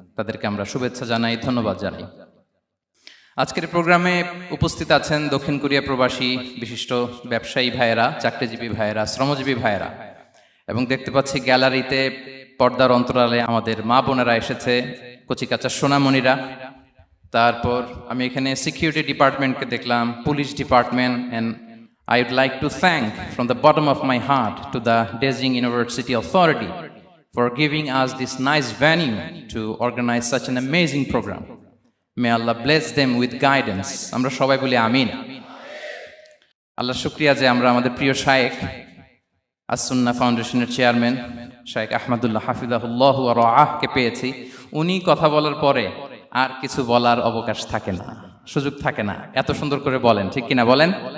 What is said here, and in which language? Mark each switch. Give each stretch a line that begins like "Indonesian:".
Bangla: তাদেরকে আমরা শুভেচ্ছা জানাই, ধন্যবাদ জানাই। আজকের প্রোগ্রামে উপস্থিত আছেন দক্ষিণ কোরিয়া প্রবাসী বিশিষ্ট ব্যবসায়ী ভাইয়েরা, চাকরিজীবী ভাইয়েরা, শ্রমজীবী ভাইয়েরা, এবং দেখতে পাচ্ছি গ্যালারিতে পর্দার অন্তরালে আমাদের মা বোনেরা এসেছে, কচিকাচা সোনামণিরা। তারপর আমি এখানে সিকিউরিটি ডিপার্টমেন্টকে দেখলাম, police department,
English: And I would like to thank from the bottom of my heart to the Dezhing University Authority for giving us this nice venue to organize such an amazing program. May Allah bless them with guidance.
Bangla: Amra shobai boli amin. Allah shukriya je amra amader priyo shaykh as-Sunnah ফাউন্ডেশনের chairman শাইখ আহমদুল্লাহ হাফিজাহুল্লাহ ওয়া রাআহ কে পেয়েছি। উনি কথা বলার পরে আর কিছু বলার অবকাশ থাকে না, সুযোগ থাকে না, এত সুন্দর করে বলেন, ঠিক কিনা বলেন?